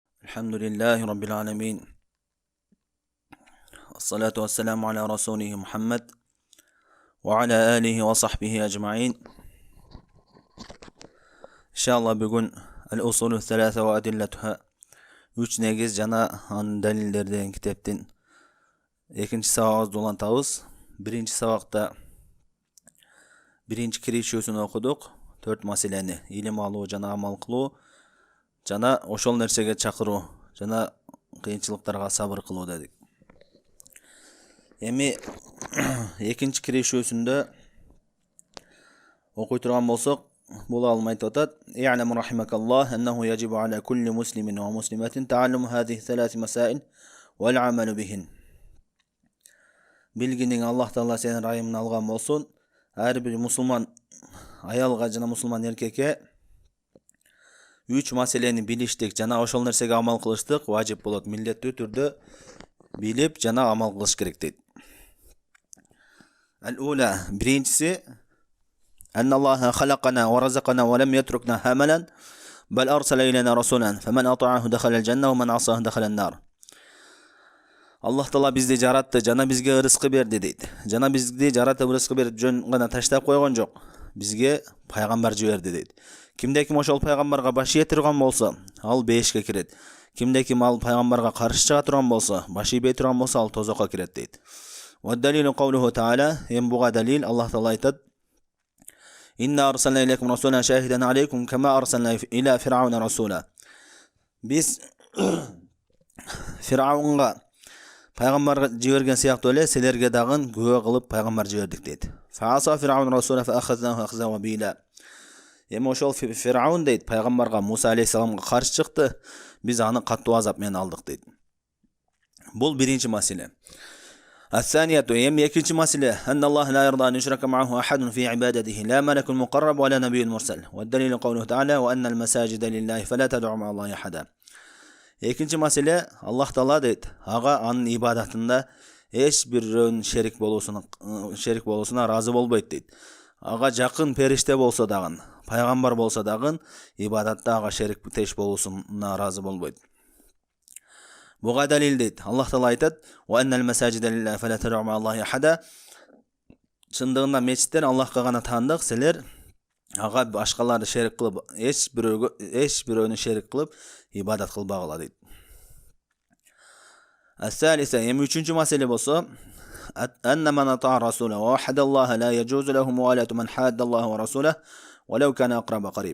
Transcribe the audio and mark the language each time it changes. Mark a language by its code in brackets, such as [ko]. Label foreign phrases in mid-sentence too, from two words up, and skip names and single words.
[ar] الحمد لله رب العالمين. الصلاة والسلام على رسوله محمد وعلى آله وصحبه أجمعين. إن شاء الله بيقول الأصول الثلاثة وأدلتها. [ky] Üç negiz jana anın dalillerden kitaptın. Ekinci sabağımız dolantağız. Birinci sabakta birinci kirişiyosunu okuduk. 4 maseleni ilim alуу jana amal kılуу жана ошол нерсеге чакыруу жана кыйынчылыктарга сабыр кылуу дедик. Эми экинчи киришүүсүндө окуй турган болсок, бул алым айтып атат: [ar] "اعلم رحمك الله أنه يجب على كل مسلم ومسلمة تعلم هذه الثلاث مسائل والعمل بهن." [ky] Билгиниң Аллах Таала сенин райымын алган болсун, ар бир мусулман аялга жана мусулман эркекке 3 маселени билиштик жана ошол нерсеге амал кылыштык важип болот. Милдеттүү түрдө билип жана амал кылыш керек дейт. Ал-ула, биринчиси: [ar] "أن الله خلقنا ورزقنا ولم يتركنا هملا بل أرسل إلينا رسولا فمن أطاعه دخل الجنة ومن عصاه دخل النار." [ky] Аллах Таала бизди жаратты, жана бизге ырыскы берди дейт. Жана бизди жаратып ырыскы берип жөн гана таштап койгон жок. Бизге пайгамбар жиберди дейт. Кимде ким ошол пайгамбарга баш ие турган болсо, ал бешке кирет. Кимде ким ал пайгамбарга каршы чыга турган болсо, баш ийбей турган болсо, ал тозокко кирет дейт. [ar] والدليل قوله تعالى, [ky] эми буга далил Аллах Таала айтат: [ar] "إنا أرسلنا إليكم رسولا شاهدا عليكم كما أرسلنا إلى فرعون رسولا." [ky] Биз Фираунга пайгамбар жиберген сыяктуу эле силерге дагы күбө кылып пайгамбар жибердик дейт. [ar] فعصى فرعون الرسول فأخذناه أخذا وبيلا. [ky] Эми ошол Фираун дейт, пайгамбарга Муса алейхиссаламга каршы чыкты, биз аны каттуу азап менен алдык дейт. Бул биринчи маселе. Ас-санияту, эми экинчи маселе: [ar] "أن الله لا يرضى أن يشرك معه أحد في عبادته لا ملك مقرب ولا نبي مرسل. والدليل قوله تعالى وأن المساجد لله فلا تدعوا مع الله أحدا." [ky] Экинчи маселе: Аллах Таала дейт, ага анын ибадатында эч бирөөнүн шерик болуусуна разы болбойт дейт. Ага жакын периште болсо дагы, пайгамбар болсо дагы ибадатта ага шериктеш болуусуна разы болбойт. Буга далил дейт. Аллах Таала айтат: [ar] "وأن المساجد لله فلا تدعوا مع الله أحدا." [ky] Чындыгында мечиттер Аллахка гана таандык, силер ага башкаларды шерик кылып, эч бирөөнү шерик кылып ибадат кылбагыла дейт. Ас-салиса, эми үчүнчү маселе болсо: [ar] "أن من أطاع الرسول ووحد الله لا يجوز له موالاة من حاد الله ورسوله ولو كان أقرب قريب."